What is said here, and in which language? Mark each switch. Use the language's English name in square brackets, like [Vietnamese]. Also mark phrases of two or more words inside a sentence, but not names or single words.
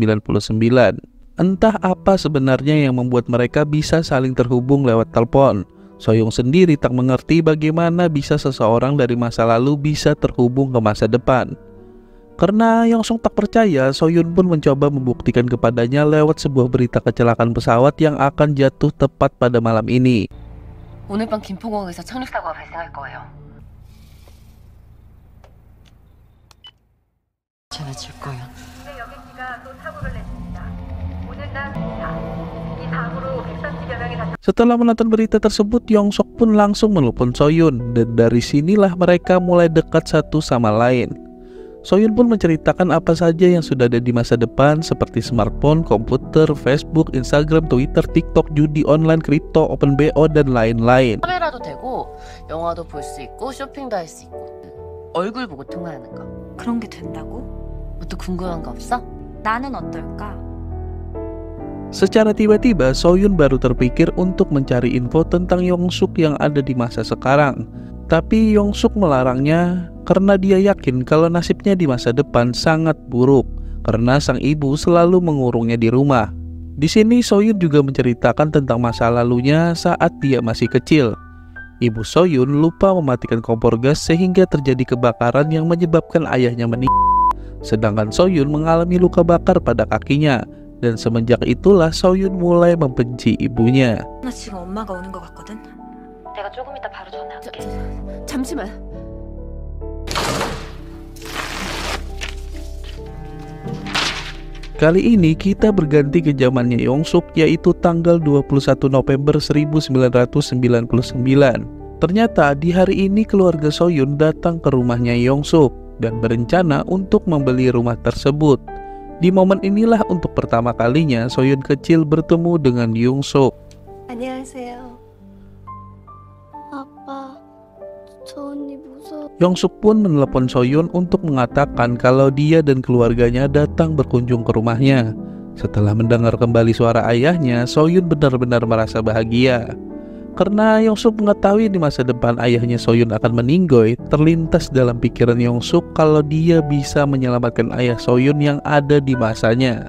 [Indonesian] Entah apa sebenarnya yang membuat mereka bisa saling terhubung lewat telepon. Soyun sendiri tak mengerti bagaimana bisa seseorang dari masa lalu bisa terhubung ke masa depan. Karena Young Sok tak percaya, Soyun pun mencoba membuktikan kepadanya lewat sebuah berita kecelakaan pesawat yang akan jatuh tepat pada malam ini. [Korean] 오늘 밤 김포공항에서 착륙사고가 발생할 거예요. 전해줄 거야. 여객기가 또 사고를 냈습니다. 오늘 낮 4이 사고로 130여 명이 다쳤습니다. [Indonesian] Setelah menonton berita tersebut, Young Sok pun langsung menelpon Soyun, dan dari sinilah mereka mulai dekat satu sama lain. Soyun pun menceritakan apa saja yang sudah ada di masa depan seperti smartphone, komputer, Facebook, Instagram, Twitter, TikTok, judi online, kripto, open BO, dan lain-lain. [Korean] 카메라도 되고 영화도 볼 수 있고 쇼핑도 할 수 있고 얼굴 보고 통화하는 거. 그런 게 된다고? 뭐 또 궁금한 거 없어? 나는 어떨까? [Indonesian] Secara tiba-tiba, Soyun baru terpikir untuk mencari info tentang Young Suk yang ada di masa sekarang. Tapi Young Suk melarangnya karena dia yakin kalau nasibnya di masa depan sangat buruk karena sang ibu selalu mengurungnya di rumah. Di sini Soyun juga menceritakan tentang masa lalunya saat dia masih kecil. Ibu Soyun lupa mematikan kompor gas sehingga terjadi kebakaran yang menyebabkan ayahnya meninggal. Sedangkan Soyun mengalami luka bakar pada kakinya. Dan semenjak itulah Soyun mulai membenci ibunya. [Korean] 나 지금 엄마가 오는 것 같거든. 내가 조금 이따 바로 전화할게. 잠시만. [Indonesian] Kali ini kita berganti ke zamannya Young Suk, yaitu tanggal 21 November 1999. Ternyata di hari ini keluarga Soyun datang ke rumahnya Young Suk dan berencana untuk membeli rumah tersebut. Di momen inilah untuk pertama kalinya Soyun kecil bertemu dengan Young Suk. [Korean] 안녕하세요. 아빠, 저 언니 무서워. [Indonesian] Young Suk pun menelepon Soyun untuk mengatakan kalau dia dan keluarganya datang berkunjung ke rumahnya. Setelah mendengar kembali suara ayahnya, Soyun benar-benar merasa bahagia. Karena Young Suk mengetahui di masa depan ayahnya Soyun akan meninggoy, terlintas dalam pikiran Young Suk kalau dia bisa menyelamatkan ayah Soyun yang ada di masanya.